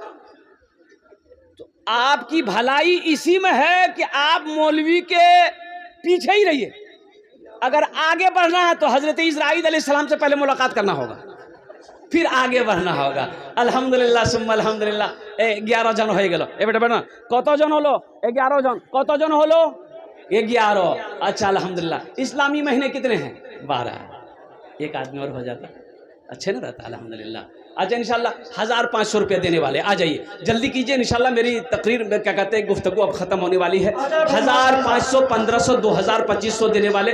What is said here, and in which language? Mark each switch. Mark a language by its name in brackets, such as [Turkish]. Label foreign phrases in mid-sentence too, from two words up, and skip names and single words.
[Urdu] تو آپ کی بھلائی اسی میں ہے کہ آپ مولوی کے پیچھے ہی رہیے۔ اگر آگے بڑھنا ہے تو حضرت اسرائیل علیہ السلام سے پہلے ملاقات کرنا ہوگا، پھر آگے بڑھنا ہوگا۔ [Arabic] الحمدللہ ثم الحمدللہ۔ [Bangla] 11 জন হয়ে গেল। এবারে বেটা কতজন হলো? 11 জন। কতজন হলো? [Urdu] 11। اچھا الحمدللہ۔ اسلامی مہینے کتنے ہیں؟ 12۔ ایک آدمی اور ہو جاتا اچھا نہ رہتا الحمدللہ۔ اچھا انشاءاللہ 1500 روپے دینے والے آ جائیے، جلدی کیجئے انشاءاللہ، میری تقریر کیا کہتے ہیں گفتگو اب ختم ہونے والی ہے۔ 1500 1500 2000 2500 دینے والے۔